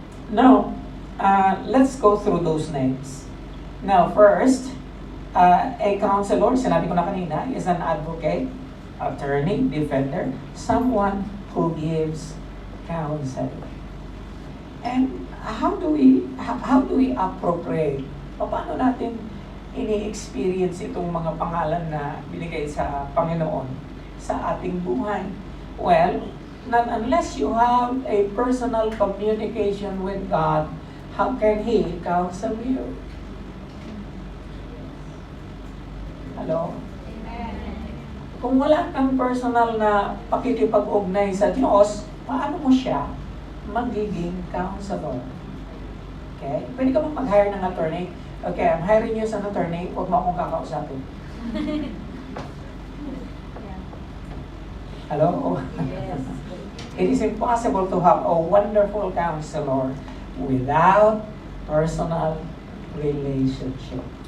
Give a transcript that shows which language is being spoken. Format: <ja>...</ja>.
<en>Now, let's go through those names. Now, first, a counselor,</en> <tl>sinabi ko na kanina,</tl> <en>is an advocate, attorney, defender, someone who gives counsel. And how do we appropriate?</en> <tl>Paano natin ini-experience itong mga pangalan na binigay sa Panginoon sa ating buhay?</tl> <en>Well, not unless you have a personal communication with God, how can He counsel you? Hello?</en> <tl>Kung wala kang personal na pakikipag-ugnay sa Diyos, paano mo siya magiging counselor? Okay? Pwede ka bang mag-hire ng attorney?</tl> <en>Okay, I'm hiring you as an attorney,</en> <tl>huwag mo akong kakausapin.</tl> <en>Hello? Yes. It is impossible to have a wonderful counselor without personal relationship.</en>